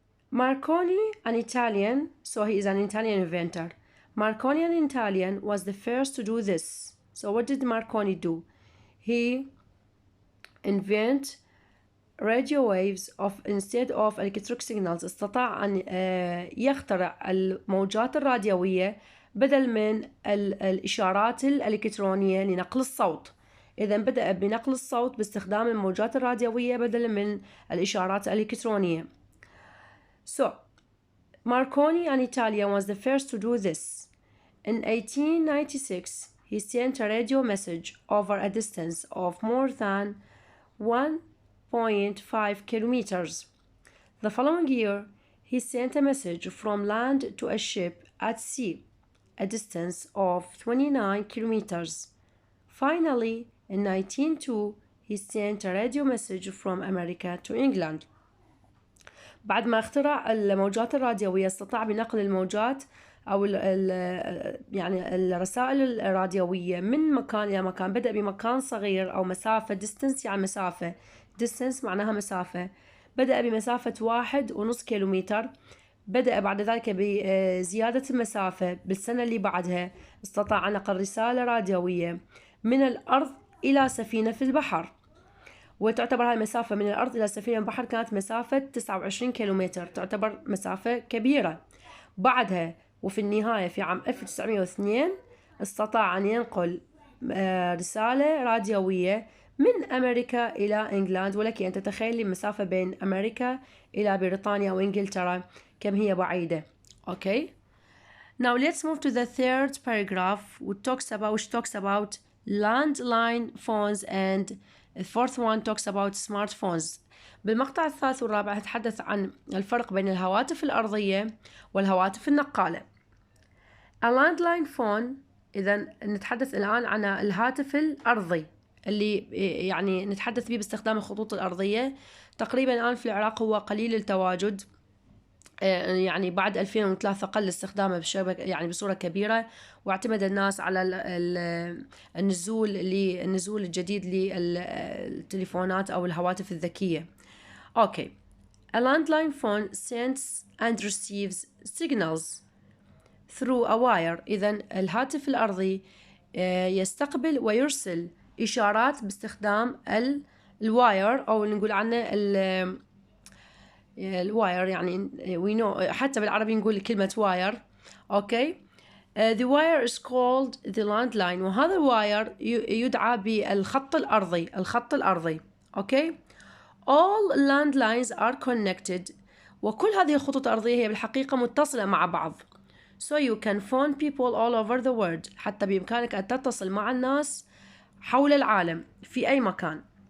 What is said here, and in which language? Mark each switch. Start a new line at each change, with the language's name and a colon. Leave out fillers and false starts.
English: Marconi, an Italian, so he is an Italian inventor. Marconi, an Italian, was the first to do this. So what did Marconi do? He invented radio waves instead of electric signals.
Arabic: استطاع أن يخترع الموجات الراديوية بدل من الإشارات الإلكترونية لنقل الصوت. إذا بدأ بنقل الصوت باستخدام الموجات الراديوية بدلا من الإشارات الإلكترونية.
English: So, Marconi an Italian was the first to do this. In 1896, he sent a radio message over a distance of more than 1.5 kilometers. The following year, he sent a message from land to a ship at sea, a distance of 29 kilometers. Finally, in 1902, he sent a radio message from America to England.
Arabic: بعد ما اخترع الموجات الراديوية استطاع بنقل الموجات أو يعني الرسائل الراديوية من مكان إلى مكان. بدأ بمكان صغير أو مسافة distance يعني مسافة distance معناها مسافة. بدأ بمسافة 1.5 كيلومتر. بدأ بعد ذلك بزيادة المسافة. بالسنة اللي بعدها استطاع نقل رسالة راديوية من الأرض إلى سفينة في البحر، وتعتبر هاي المسافة من الأرض إلى سفينة البحر كانت مسافة 29 كيلومتر، تعتبر مسافة كبيرة. بعدها وفي النهاية في عام 1902 استطاع أن ينقل رسالة راديوية من أمريكا إلى إنجلاند. ولك أن تتخيلي المسافة بين أمريكا إلى بريطانيا أو إنجلترا كم هي بعيدة.
English: Okay. Now let's move to the third paragraph which talks about landline phones, and the fourth one talks about smartphones.
Arabic: بالمقطع الثالث والرابع نتحدث عن الفرق بين الهواتف الأرضية والهواتف النقالة.
English: A landline phone،
Arabic: إذا نتحدث الآن عن الهاتف الأرضي اللي يعني نتحدث به باستخدام الخطوط الأرضية. تقريبا الآن في العراق هو قليل التواجد، يعني بعد 2003 قل استخدامه بشبكة يعني بصورة كبيرة، واعتمد الناس على النزول الجديد للتليفونات أو الهواتف الذكية.
English: Okay. A landline phone sends and receives signals through a wire.
Arabic: إذن الهاتف الأرضي يستقبل ويرسل إشارات باستخدام الواير، أو نقول عنه الواير، يعني
English: we know
Arabic: حتى بالعربي نقول كلمة واير.
English: Okay. The wire is called the landline،
Arabic: وهذا الواير يدعى بالخط الأرضي. الخط الأرضي. Okay.
English: All landlines are connected،
Arabic: وكل هذه الخطوط الأرضية هي بالحقيقة متصلة مع بعض.
English: So you can phone people all over the world،
Arabic: حتى بإمكانك أن تتصل مع الناس حول العالم في أي مكان.